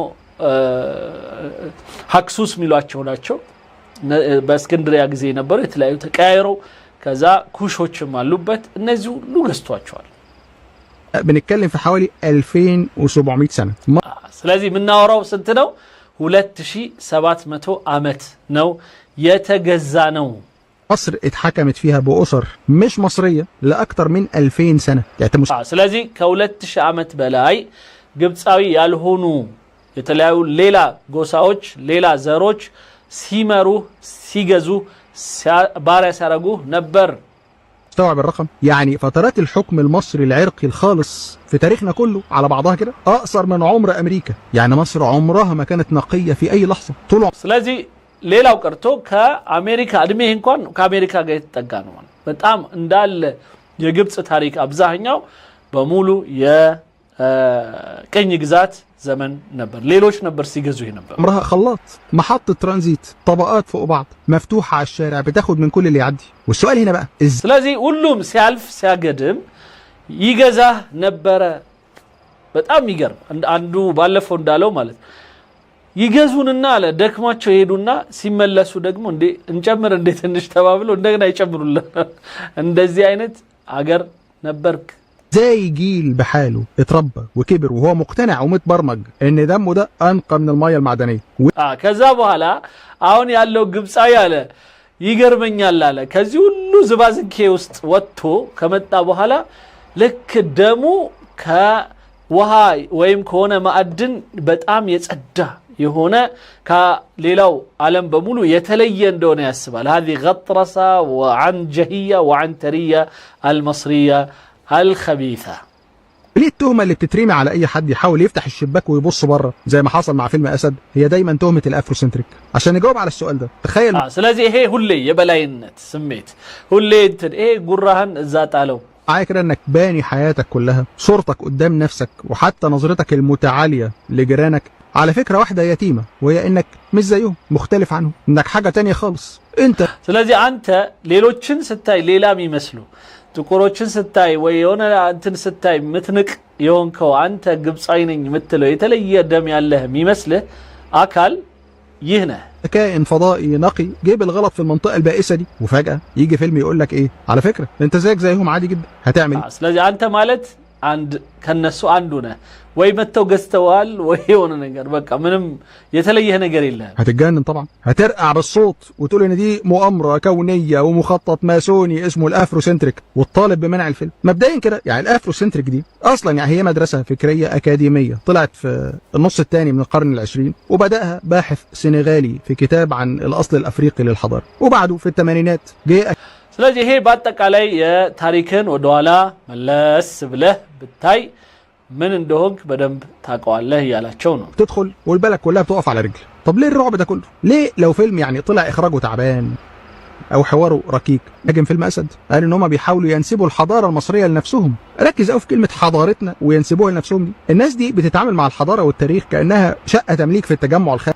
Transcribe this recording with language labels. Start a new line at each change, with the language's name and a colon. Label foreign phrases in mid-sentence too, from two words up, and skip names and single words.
Amharic: ሀክሱስ ሚሏቸው ናቸው በእስክንድሪያ ጊዜ ነበሩ የተለያዩ ተቀያይረው ከዛ ኩሾችም አሉበት እነዚህ ሁሉ ገዝቷቸዋል
Arabic: بنتكلم في حوالي 2700 سنه
Amharic: ስለዚህ ምናወራው ስንት ነው 2700 ዓመት ነው የተገዛ ነው
Arabic: مصر اتحكمت فيها بأسر مش مصرية لأكثر من 2000 سنة
Amharic: ስለዚህ ከ2000 ዓመት በላይ ግብጻዊ ያልሆኑ የተለያዩ ሌላ ጎሳዎች ሌላ ዘሮች ሲመሩ ሲገዙ ባሪያ ሲያረጉ ነበር
Arabic: استوعب الرقم يعني فترات الحكم المصري العرقي الخالص في تاريخنا كله على بعضها كده اقصر من عمر امريكا يعني مصر عمرها ما كانت نقية في اي لحظة طول
Amharic: ስለዚህ ሌላው ቀርቶ ከአሜሪካ እድሜ እንኳን ከአሜሪካ ጋር የተጠጋ ነው በጣም እንዳለ የግብጽ ታሪክ አብዛኛው በሙሉ የቀኝ ግዛት زمن نبر ليلوش نبر سيجزوه نبر
Arabic: عمرها خلاط محطة ترانزيت طبقات فوق بعض مفتوحة على الشارع بتاخد من كل اللي يعدي والسؤال هنا بقى
Amharic: ስለዚህ ሁሉም ሲያልፍ ሲያገድም ይገዛ ነበር በጣም ይገርም አንዱ ባለፈው እንዳለው ማለት ይገዙንና አለ ደክማቸው ሄዱና ሲመለሱ ደግሞ እንጨምር እንዴ ትንሽ ተባብለው እንደገና ይጨምሩልን እንደዚህ አይነት አገር نبرك
Arabic: زي جيل بحاله اتربى وكبر وهو مقتنع ومتبرمج ان دمه ده انقى من الميه المعدنيه
Amharic: ከዛ በኋላ አሁን ያለው ግብጻዊ አለ ይገርመኛል አለ ከዚህ ሁሉ ዝባዝንኬ ውስጥ ወጥቶ ከመጣ በኋላ ልክ ደሙ ከውሃ ወይም ከሆነ ማዕድን በጣም የጸዳ የሆነ ከሌላው ዓለም በሙሉ የተለየ እንደሆነ ያስባል
Arabic: هذه غطرسة وعنجهية وعنترية المصرية الخبيثة. ليه التهمة اللي بتترمي على أي حد يحاول يفتح الشباك ويبص بره زي ما حصل مع فيلم أسد هي دايما تهمة الأفروسنتريك؟ عشان نجاوب على السؤال ده تخيل
Amharic: ስለዚህ ይሄ ሁሌ የበላይነት ስሜት ሁሌ ይሄ ጉራህን እዛ ጣለው
Arabic: معايا كده انك باني حياتك كلها صورتك قدام نفسك وحتى نظرتك المتعالية لجيرانك على فكرة واحدة يتيمة وهي انك مش زيهم مختلف عنهم انك حاجة تانية خالص انت
Amharic: ስለዚህ አንተ ሌሎችን ስታይ ሌላም ይመስሉ ጥቁሮችን ስታይ ወይ የሆነ አንተን ስታይ ምትንቅ የሆንከው አንተ ግብጻዊ ነኝ የምትለው የተለየ ደም ያለህ የሚመስልህ አካል ይህ ነህ
Arabic: كائن فضائي نقي جايب الغلط في المنطقة البائسة دي وفجأة يجي فيلم يقول لك ايه على فكرة انت زيك زيهم عادي جدا هتعمل ايه
Amharic: ስለዚህ አንተ ማለት አንድ ከነሱ አንዱ ነህ ወይ መተው ገዝተዋል ወይ የሆነ ነገር በቃ ምንም የተለየ ነገር የለም
Arabic: هتتجنن طبعا هترقع بالصوت وتقول ان دي مؤامرة كونية ومخطط ماسوني اسمه الافروسنتريك وتطالب بمنع الفيلم مبدئيا كده يعني الافروسنتريك دي اصلا يعني هي مدرسة فكرية اكاديمية طلعت في النص الثاني من القرن العشرين وبدأها باحث سنغالي في كتاب عن الاصل الافريقي للحضارة وبعده في الثمانينات جه
Amharic: ስለዚህ ይሄ በአጠቃላይ የታሪክን ወደኋላ መለስ ብለህ ብታይ ምን እንደሆንክ በደንብ ታውቀዋለህ ያላቸው ነው
Arabic: تدخل والبلد كلها بتقف على رجل طب ليه الرعب ده كله ليه لو فيلم يعني طلع اخراجه تعبان او حواره ركيك لكن فيلم اسد قال ان هم بيحاولوا ينسبوا الحضاره المصريه لنفسهم ركز قوي في كلمه حضارتنا وينسبوها لنفسهم دي الناس دي بتتعامل مع الحضاره والتاريخ كانها شقه تمليك في التجمع الخامس